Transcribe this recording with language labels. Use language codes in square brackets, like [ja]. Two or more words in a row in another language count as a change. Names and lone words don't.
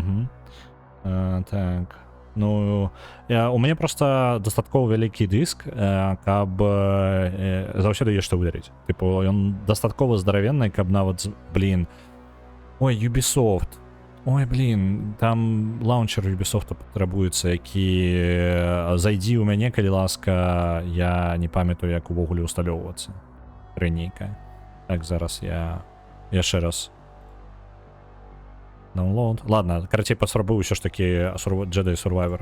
[be] Так. Ну, у мяне просто дастаткова вялікі дыск, каб заўсёды ёсць што выдаліць. Тыпу, ён дастаткова здаравенны, каб нават, блін... Ой, Ubisoft. Ой, блін, там лаунчер Ubisoft патрабуецца, які... Зайдзі ў мяне, калі ласка, я не памятаю, як увогуле усталёўвацца. Ранейка. Так, зараз я... Яшчэ раз... Download. Ладно, карацей, паспрабую ўсё ж такі Jedi Survivor.